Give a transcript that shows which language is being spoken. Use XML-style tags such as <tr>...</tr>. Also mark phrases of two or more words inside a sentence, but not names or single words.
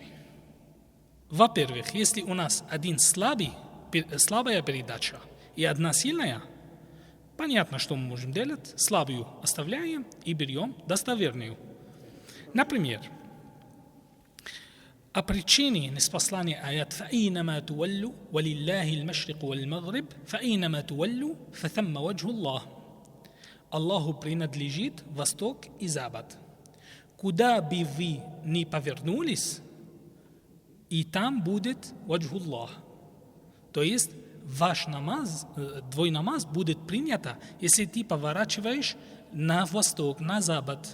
<ru>Во-первых, если у нас один слабая передача и одна сильная, понятно, что мы можем делать. Слабую оставляем и берем достоверную. Например, о причине ниспослания аят</ru> <ar>«فأينما تولوا ولله المشرق والمغرب فأينما تولوا فثم وجه الله».</ar> <ru>Аллаху принадлежит восток и запад. Куда бы вы ни повернулись, и там будет</ru> <ar>وجه الله.</ar> <ru>То есть ваш намаз, твой намаз будет принят, если ты поворачиваешь на восток, на запад.</ru>